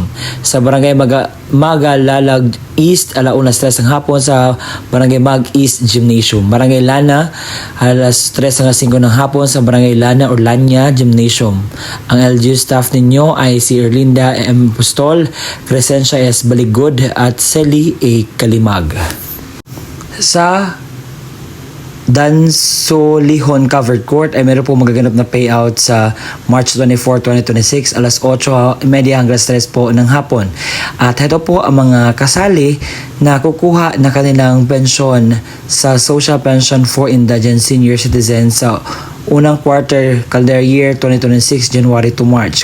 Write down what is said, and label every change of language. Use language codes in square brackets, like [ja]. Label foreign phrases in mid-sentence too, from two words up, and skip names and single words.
[tl] Sa Barangay Maglalag East, alauna alas 3 ng hapon sa Barangay Mag East Gymnasium. Barangay Lana, alas 3 hanggang 5 ng hapon sa Barangay Lana or Lanya Gymnasium. Ang LGU staff ninyo ay si Erlinda M. Pustol, Crescencia S. Baligod at Celi A. Kalimag. Sa Dansolihon Covered Court ay meron po magaganap na payout sa March 24, 2026, alas 8:30 hanggang 3 po ng hapon. At ito po ang mga kasali na kukuha na kanilang pensyon sa Social Pension for Indigent Senior Citizens sa unang [en] quarter calendar year [tl] 2026, [en] January to March.